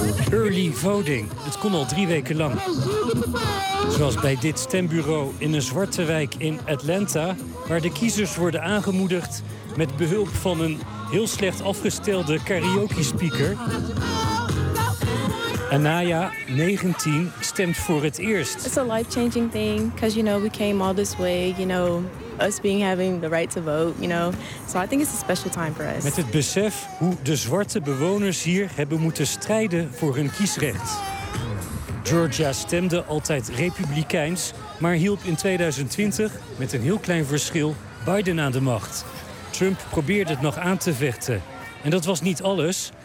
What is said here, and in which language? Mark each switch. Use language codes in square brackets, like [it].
[en] Early voting. [nl] Het kon al 3 weken lang. Zoals bij dit stembureau in een zwarte wijk in Atlanta, waar de kiezers worden aangemoedigd met behulp van een heel slecht afgestelde karaoke-speaker. Anaya, 19, stemt voor het eerst. [en] It's a life-changing thing, because you know we came all this way, you know, us being having the right to vote, you know. So I think it's a special time for us. [nl] Met het besef hoe de zwarte bewoners hier hebben moeten strijden voor hun kiesrecht. Georgia stemde altijd republikeins, maar hielp in 2020 met een heel klein verschil Biden aan de macht. Trump probeerde het nog aan te vechten. En dat was niet alles.